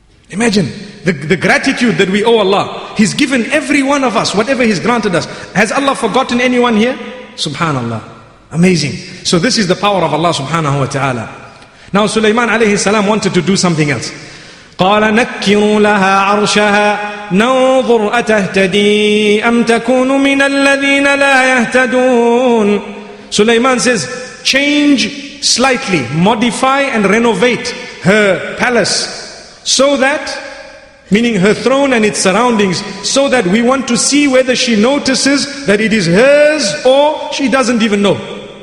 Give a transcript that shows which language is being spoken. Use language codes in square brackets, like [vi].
[en] Imagine the gratitude that we owe Allah. He's given every one of us whatever He's granted us. Has Allah forgotten anyone here? Subhanallah. Amazing. So this is the power of Allah subhanahu wa ta'ala. Now Sulaiman alayhi salam wanted to do something else. [ar] قال نكروا لها عرشها ننظر أتهتدي أم تكون من الذين لا يهتدون. [en] Sulaiman says, change slightly, modify and renovate her palace, so that, meaning her throne and its surroundings, so that we want to see whether she notices that it is hers or she doesn't even know.